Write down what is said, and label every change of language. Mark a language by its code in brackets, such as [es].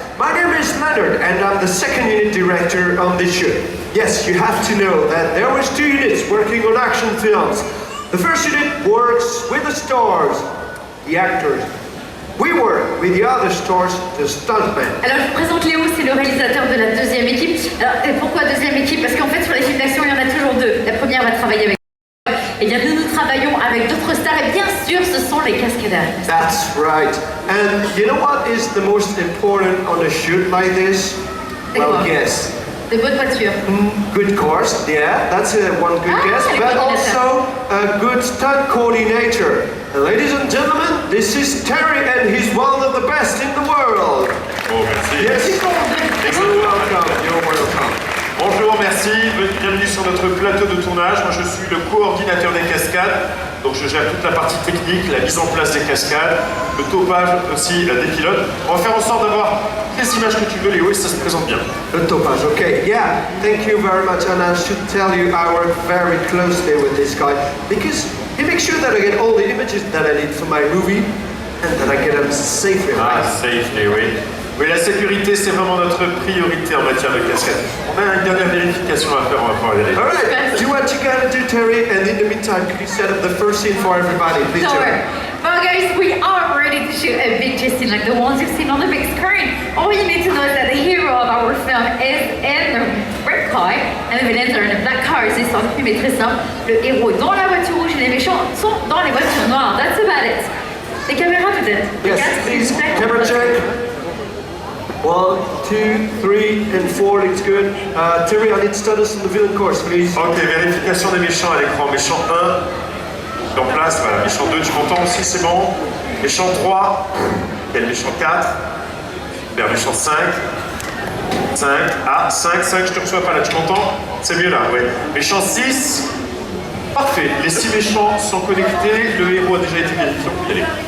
[en] My name is Leonard and I'm the second unit director on this shoot. Yes, you have to know that there was 2 units working on action films. The first unit works with the stars, the actors. We work with the other stars, the stuntmen. [fr] Alors je vous présente Léo, c'est le réalisateur de la deuxième équipe. Alors et pourquoi deuxième équipe? Parce qu'en fait sur les films d'action il y en a toujours 2. La première va travailler avec et bien nous travaillons avec d'autres stars et bien sûr ce sont les cascadeurs. [en] That's right. And you know what is the most important on a shoot like this? Well, guess. [fr] De bonnes voitures. [en] Good course, yeah, that's one good guess, but also a good stunt coordinator. And ladies and gentlemen, this is Terry and he's one of the best in the world. [fr] Oh, merci. [en] Yes, you're welcome. You're welcome. [fr] Bonjour, merci. Bienvenue sur notre plateau de tournage. Moi, je suis le coordinateur des cascades. Donc, je gère toute la partie technique, la mise en place des cascades, le topage aussi des pilotes. On va faire en sorte d'avoir les images que tu veux, Léo, et ça se présente bien. [en] The topage, okay. Yeah, thank you very much. And I should tell you, I work very closely with this guy because he makes sure that I get all the images that I need for my movie and that I get them safely. [fr] Ah, safely, oui. Oui, la sécurité, c'est vraiment notre priorité en matière de cascade. On a une dernière vérification à faire, on va pouvoir vérifier. [en] All right, do what you gotta do, Terry, and in the meantime, could you set up the first scene for everybody, please? Sure. Well guys, we are ready to shoot a big scene like the ones you've seen on the big screen. All you need to know is that the hero of our film is in the red car and the villains are in the black car. [fr] C'est l'histoire du film est très simple. Le héros est dans la voiture rouge et les méchants sont dans les voitures noires. [en] That's about it. [fr] Les caméras peut-être. [en] Yes, please, camera check. 1, 2, 3, and 4, it's good. Terry, I need status on the villain course, please. [fr] Ok, vérification des méchants à l'écran. Méchant 1, en place, voilà. Méchant 2, tu m'entends aussi, c'est bon. Méchant 3, quel méchant 4, vers méchant 5, 5, je te reçois pas là, tu m'entends? C'est mieux là, ouais. Méchant 6, parfait. Les 6 méchants sont connectés, le héros a déjà été vérifié, on peut y aller.